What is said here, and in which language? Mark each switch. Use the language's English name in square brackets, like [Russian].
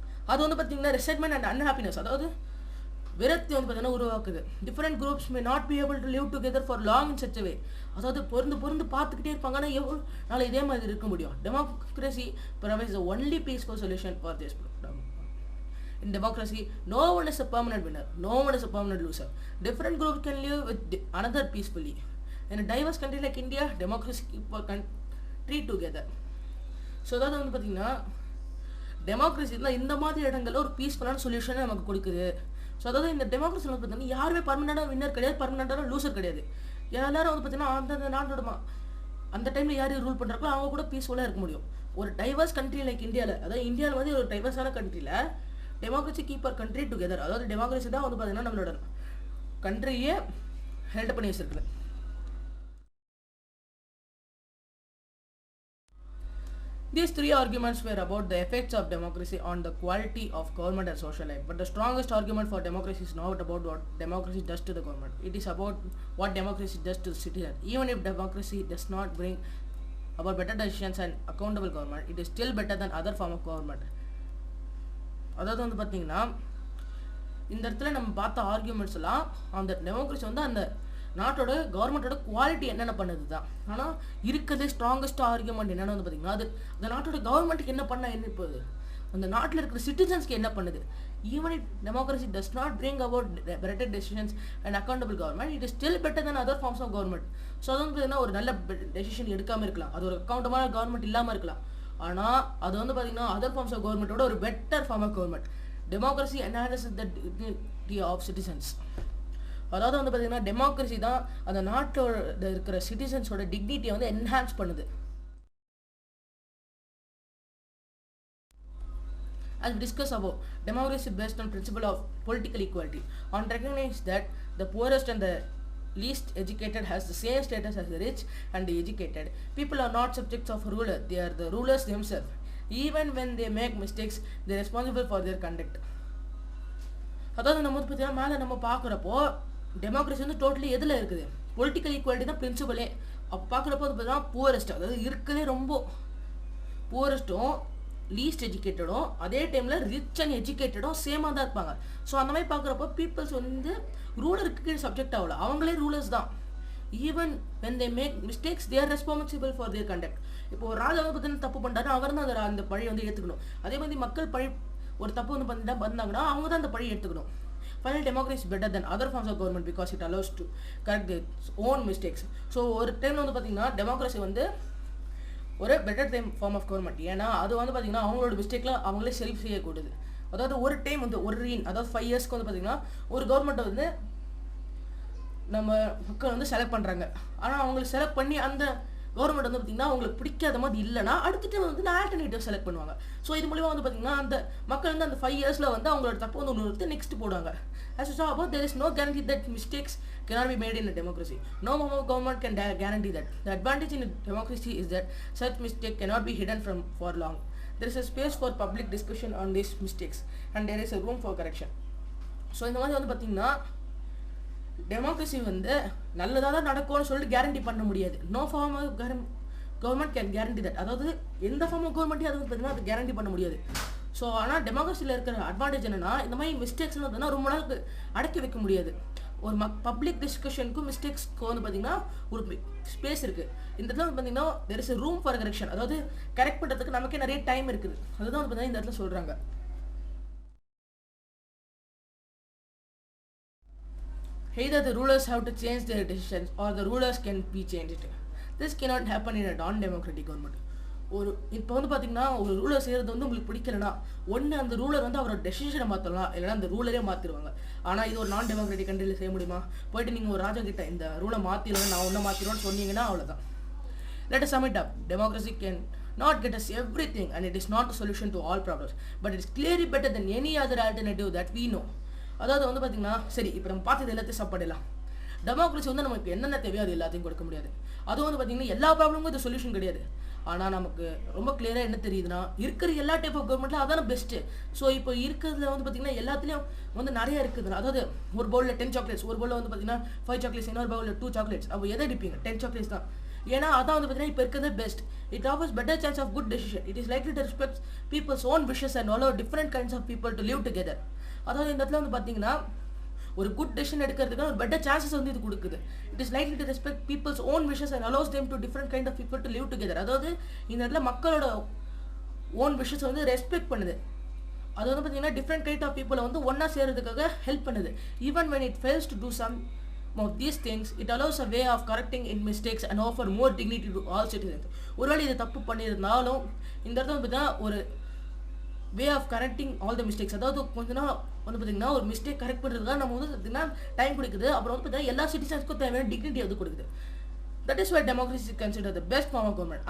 [Tamil] அது வந்து பார்த்தீங்கன்னா [English] resentment and unhappiness, [Tamil] அதாவது விரக்தி வந்து பார்த்தீங்கன்னா உருவாக்குது. [English] Different groups may not be able to live together for long in such way. [Tamil] அதாவது பொருந்து பார்த்துக்கிட்டே இருப்பாங்க, ஆனால் எவ்வளோ நாள் இதே மாதிரி இருக்க முடியும்? [English] Democracy provides the only peaceful solution for this problem. In democracy, no one is a permanent winner, no one is a permanent loser. Different groups can live with another peacefully. In a diverse country like India, democracy keep our country together. [Tamil] So அதாவது வந்து பார்த்தீங்கன்னா democracy தான் இந்த மாதிரி இடங்களில் ஒரு பீஸ்ஃபுல்லான சொல்யூஷனை நமக்கு கொடுக்குது. ஸோ அதாவது இந்த டெமோக்ரஸியில் வந்து பார்த்தீங்கன்னா யாருமே பர்மனெண்டாக வின்னர் கிடையாது, பர்மனெண்டான லூசர் கிடையாது. எல்லாரும் வந்து பார்த்தீங்கன்னா அந்தந்த நாட்டோட அந்த டைமில் யார் ரூல் பண்ணுறாங்களோ அவங்க கூட பீஸ்ஃபுல்லாக இருக்க முடியும். ஒரு டைவர்ஸ் கண்ட்ரி லைக் இந்தியாவில், அதாவது இந்தியாவில் வந்து ஒரு டைவர்ஸான கண்ட்ரியில் [English] democracy keep our country together, [Tamil] அதாவது டெமோக்ரஸி தான் வந்து பார்த்தீங்கன்னா நம்மளோட கண்ட்ரியே ஹெல்ட் பண்ணி வச்சிருக்குது. [English] These 3 arguments were about the effects of democracy on the quality of government and social life. But the strongest argument for democracy is not about what democracy does to the government. It is about what democracy does to the citizen. Even if democracy does not bring about better decisions and accountable government, it is still better than other form of government. [Tamil] அதாவது வந்து பார்த்தீங்கன்னா இந்த இடத்துல நம்ம பார்த்த arguments எல்லாம் அந்த democracy வந்து அந்த நாட்டோட கவர்மெண்ட்டோட குவாலிட்டி என்னென்ன பண்ணுது தான். ஆனால் இருக்கிறதே ஸ்ட்ராங்கஸ்ட் ஆர்கியூமெண்ட் என்னென்னு வந்து பார்த்தீங்கன்னா அது அந்த நாட்டோட கவர்மெண்ட்டுக்கு என்ன பண்ணால் என்ன போகுது, அந்த நாட்டில் இருக்கிற சிட்டிசன்ஸ்க்கு என்ன பண்ணுது. [English] Even it democracy does not bring about better decisions and accountable government, it is still better then other forms of government. [Tamil] So அது வந்து பார்த்தீங்கன்னா ஒரு நல்ல டெசிஷன் எடுக்காமல் இருக்கலாம், அது ஒரு அக்கௌண்டபிளான கவர்மெண்ட் இல்லாமல் இருக்கலாம், ஆனால் அது வந்து பார்த்தீங்கன்னா அதர் ஃபார்ம்ஸ் ஆஃப் கவர்மெண்ட்டோட ஒரு better form of government. [English] Democracy enhances the dignity of citizens. [Tamil] அதாவது வந்து பார்த்தீங்கன்னா டெமோக்ரஸி தான் அந்த நாட்டோட இருக்கிற சிட்டிசன்ஸோட டிக்னிட்டியை வந்து என்ஹான்ஸ் பண்ணுது. [English] As we discussed above, democracy is based on principle of political equality. On recognize that the poorest and the least educated has the same status as the rich and the educated. People are not subjects of ruler; they are the rulers themselves. Even when they make mistakes, they are responsible for their conduct. [Tamil] அதாவது நம்ம வந்து பார்த்தீங்கன்னா மேலே நம்ம பார்க்குறப்போ democracy வந்து totally எதில் இருக்குது, பொலிட்டிக்கல் ஈக்குவாலிட்டி தான் பிரின்சிபலே. அப்போ பார்க்குறப்போ வந்து பார்த்தீங்கன்னா புவரஸ்ட், அதாவது இருக்கிறதே ரொம்ப புவரஸ்ட்டும் லீஸ்ட் எஜுகேட்டடும் அதே டைமில் ரிச் அண்ட் எஜுகேட்டடும் சேமாக தான் இருப்பாங்க. ஸோ அந்த மாதிரி பார்க்குறப்போ பீப்புள்ஸ் வந்து ரூலருக்கு சப்ஜெக்ட் ஆகல, அவங்களே ரூலர்ஸ் தான். [English] Even when they make mistakes they are responsible for their conduct. [Tamil] இப்போ ஒரு ராஜா வந்து பார்த்தீங்கன்னா தப்பு பண்ணுறாரு, அவர் தான் அந்த பழி வந்து ஏற்றுக்கணும். அதே மாதிரி மக்கள் பழி ஒரு தப்பு வந்து பண்ணாங்கன்னா அவங்க தான் அந்த பழி எடுத்துக்கணும். [English] Finally, democracy is better than other forms of government because it allows to correct its own mistakes. [Tamil] So ஒரு டைமில் வந்து பார்த்தீங்கன்னா டெமோக்ரஸி வந்து ஒரு [English] Better time form of government. [Tamil] ஏன்னா அது வந்து பார்த்தீங்கன்னா அவங்களோட மிஸ்டேக்கில் அவங்களே சரி செய்யக்கூடாது. அதாவது ஒரு டைம் வந்து அதாவது 5 இயர்ஸ்க்கு வந்து பார்த்தீங்கன்னா ஒரு கவர்மெண்ட்டை வந்து நம்ம மக்கள் வந்து செலக்ட் பண்ணுறாங்க. ஆனால் அவங்களுக்கு செலக்ட் பண்ணி அந்த கவர்மெண்ட் வந்து பார்த்திங்கன்னா அவங்களுக்கு பிடிக்காத மாதிரி இல்லைனா அடுத்த டைம் வந்து ஆல்டர்னேட்டிவ் செலக்ட் பண்ணுவாங்க. ஸோ இது மூலிமா வந்து பார்த்திங்கன்னா அந்த மக்கள் வந்து அந்த 5 இயர்ஸில் வந்து அவங்களோட தப்பு வந்து ஒன்று எடுத்து நெக்ஸ்ட் போடுவாங்க. [English] As you saw above, there is no guarantee that mistakes cannot be made in a democracy. No form of government can guarantee that. The advantage in a democracy is that such mistake cannot be hidden for long. There is a space for public discussion on these mistakes and there is a room for correction. [Tamil] So இந்த மாதிரி வந்து பார்த்திங்கன்னா democracy வந்து நல்லதாக தான் நடக்கும்னு சொல்லிட்டு guarantee பண்ண முடியாது. [English] No form of government can guarantee that. [Tamil] அதாவது எந்த ஃபார்ம் ஆஃப் கவர்மெண்ட்டையும் அது வந்து பார்த்தீங்கன்னா அது கேரண்டி பண்ண முடியாது. ஸோ ஆனால் டெமோக்ரஸியில் இருக்கிற அட்வான்டேஜ் என்னென்னா இந்த மாதிரி மிஸ்டேக்ஸ்னு வந்து ரொம்ப நாளுக்கு அடக்கி வைக்க முடியாது. ஒரு பப்ளிக் டிஸ்கஷனுக்கும் மிஸ்டேக்ஸ்க்கு வந்து பார்த்திங்கன்னா ஒரு ஸ்பேஸ் இருக்குது. இந்த இடத்துல வந்து பார்த்திங்கன்னா [English] There is a room for correction. [Tamil] அதாவது கரெக்ட் பண்ணுறதுக்கு நமக்கே நிறைய டைம் இருக்குது. அதுதான் வந்து பார்த்திங்கன்னா இந்த இடத்துல சொல்கிறாங்க. [English] Either the rulers have to change their decisions or the rulers can be changed. This cannot happen in a non-democratic government. [Tamil] ஒரு இப்போ வந்து பார்த்தீங்கன்னா ஒரு ரூலர் செய்கிறது வந்து உங்களுக்கு பிடிக்கலனா ஒன்று அந்த ரூலர் வந்து அவரோட டெசிஷனை மாற்றலாம், இல்லைனா அந்த ரூலரே மாற்றிடுவாங்க. ஆனால் இது ஒரு நான் டெமோக்ராட்டிக் கண்ட்ரியில் செய்ய முடியுமா? போயிட்டு நீங்கள் ஒரு ராஜா கிட்ட இந்த ரூலை மாற்றிடுவேன், நான் ஒன்றை மாற்றிடுவேன்னு சொன்னீங்கன்னா அவ்வளோதான். [English] Let us sum it up. Democracy can not get us everything and it is not a solution to all problems, but it is clearly better than any other alternative that we know. [Tamil] அதாவது வந்து பார்த்தீங்கன்னா சரி இப்போ நம்ம பார்த்தது எல்லாத்தையும் சாப்பாடலாம். Democracy வந்து நமக்கு என்னென்ன தேவையோ அது எல்லாத்தையும் கொடுக்க முடியாது. அதுவும் வந்து பார்த்தீங்கன்னா எல்லா ப்ராப்ளமும் இது சொல்யூஷன் கிடையாது. ஆனால் நமக்கு ரொம்ப கிளியராக என்ன தெரியுதுன்னா இருக்கிற எல்லா டைப் ஆஃப் கவர்மெண்ட்டில் அதான பெஸ்ட்டு. ஸோ இப்போ இருக்கிறதுல வந்து பார்த்தீங்கன்னா எல்லாத்துலேயும் வந்து நிறைய இருக்குது. அதாவது ஒரு பவுலில் 10 சாக்லேட்ஸ், ஒரு பவுலில் வந்து பார்த்தீங்கன்னா 5 சாக்லேட்ஸ், இன்னொரு பவுலில் 2 சாக்லேட்ஸ். அப்போ எதை அடிப்பீங்க? 10 சாக்லேட்ஸ் தான். ஏன்னா அதான் வந்து பார்த்தீங்கன்னா இப்போ இருக்கிறது best. [English] It offers better chance of good decision. It is likely to respect people's own wishes and allow different kinds of people to live together. [Tamil] அதாவது இந்த இடத்துல வந்து பார்த்தீங்கன்னா ஒரு குட் டெசிஷன் எடுக்கிறதுக்கு ஒரு பெட்டர் சான்சஸ் வந்து இது கொடுக்குது. [English] It is likely to respect people's own wishes and allows them to different kind of people to live together. [Tamil] அதாவது இந்த இடத்துல மக்களோட ஓன் விஷஸ் வந்து ரெஸ்பெக்ட் பண்ணுது. அது வந்து பார்த்தீங்கன்னா டிஃப்ரெண்ட் கைண்ட் ஆஃப் பீப்புளை வந்து ஒன்றா சேர்றதுக்காக ஹெல்ப் பண்ணுது. [English] Even when it fails to do some of these things, it allows a way of correcting its mistakes and offer more dignity to all citizens. [Tamil] ஒருவேளை இது தப்பு பண்ணியிருந்தாலும் இந்த இடத்துல வந்து பார்த்தீங்கன்னா ஒரு [English] Way of correcting all the mistakes. [Tamil] அதாவது கொஞ்ச நாள் வந்து பார்த்தீங்கன்னா ஒரு மிஸ்டேக் கரெக்ட் பண்ணுறதுக்காக நம்ம வந்து பார்த்தீங்கன்னா டைம் கொடுக்குது. அப்புறம் வந்து பார்த்தீங்கன்னா எல்லா சிட்டிசன்ஸ்க்கும் தேவையான டிக்னிட்டி வந்து கொடுக்குது. [English] That is why democracy is consider the best form of government.